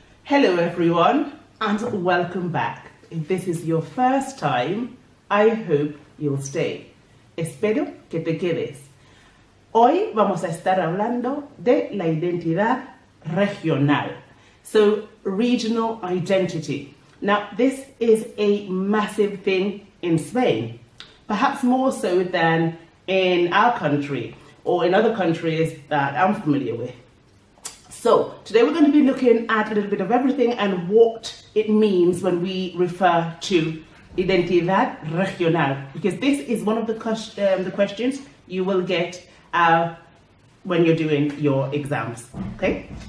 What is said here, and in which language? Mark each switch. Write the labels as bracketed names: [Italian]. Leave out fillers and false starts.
[English] everyone, and welcome back. If this is your first time, I hope you'll stay. [Spanish] Espero que te quedes. Hoy vamos a estar hablando de la identidad regional. [English] So, regional identity. Now, this is a massive thing in Spain, perhaps more so than in our country or in other countries that I'm familiar with. So, today we're going to be looking at a little bit of everything and what it means when we refer to Identidad regional, because this is one of the questions you will get when you're doing your exams, okay?